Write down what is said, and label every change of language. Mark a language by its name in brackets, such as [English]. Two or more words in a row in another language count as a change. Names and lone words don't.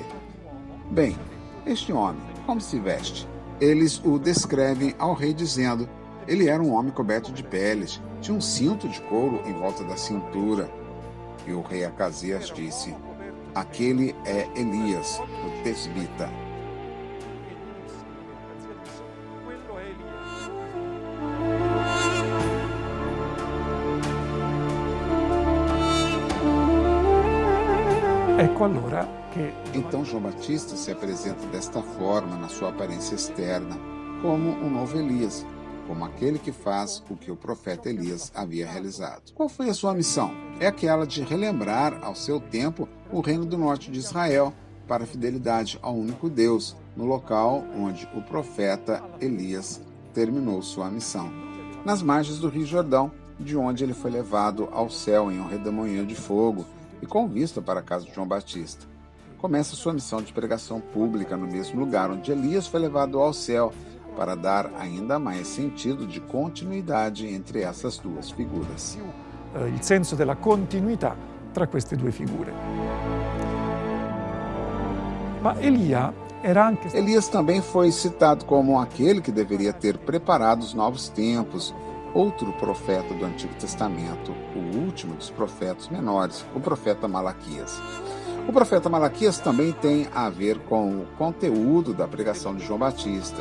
[Portuguese] Bem, este homem, como se veste? Eles o descrevem ao rei dizendo: ele era um homem coberto de peles, tinha um cinto de couro em volta da cintura. E o rei Acasias disse: aquele é Elias, o tesbita. [Italian] Ecco allora che [Portuguese] Então João Batista se apresenta desta forma na sua aparência externa, como um novo Elias, como aquele que faz o que o profeta Elias havia realizado. Qual foi a sua missão? É aquela de relembrar ao seu tempo o reino do norte de Israel, para a fidelidade ao único Deus, no local onde o profeta Elias terminou sua missão, nas margens do Rio Jordão, de onde ele foi levado ao céu em um redemoinho de fogo e com vista para a casa de João Batista. Começa sua missão de pregação pública no mesmo lugar onde Elias foi levado ao céu, para dar ainda mais sentido de continuidade entre essas duas figuras. [Italian] il senso della continuità tra queste due figure. Ma Elia era anche [Portuguese] Elias também foi citado como aquele que deveria ter preparado os novos tempos, outro profeta do Antigo Testamento, o último dos profetas menores, o profeta Malaquias. O profeta Malaquias também tem a ver com o conteúdo da pregação de João Batista.